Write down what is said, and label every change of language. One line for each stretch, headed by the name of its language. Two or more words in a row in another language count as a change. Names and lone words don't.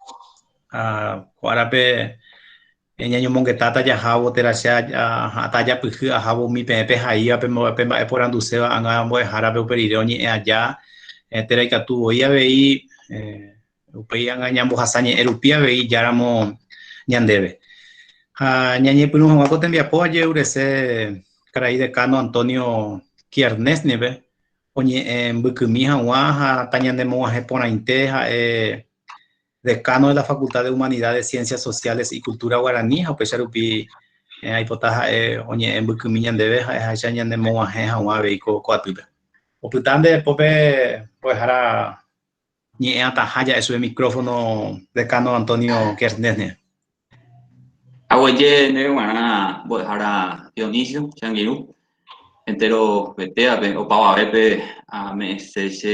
Guarani: Ko'árape ñañomongetáta jahávo térãche tajapyhy ahávo umi peẽ pehaíva pe mba'e poranduseva ág̃a mbo'ehárape upe rire oñe'ẽ aja térã ikatu voi avei upéi ág̃a ñambohasa ñe'ẽ rupi avei ijáramo ñandéve. Ha ñañepyrũ hag̃ua ko tembiapo ajeurese karai decano Antonio Kiarnésnipe oñe'ẽ mbykymi hag̃ua ha ta ñanemog̃uahẽ porãite ha'e decano de la Facultad de Humanidades, Ciencias Sociales y Cultura Guaraní ha upéicha rupi aipota ha'e oñe'ẽ mbykymi ñandéve ha'eháicha ñanemog̃uahẽ hag̃ua avei ko atýpe. Opyta ndepópe mbo'ehára ñe'ẽ ataha ja'e chupe micrófono decano Antonio Kiarnésnipe. Aguaye ne g̃uarã mbo'ehára Dionisio Changiru entero vetéape opavavépe ame'ẽse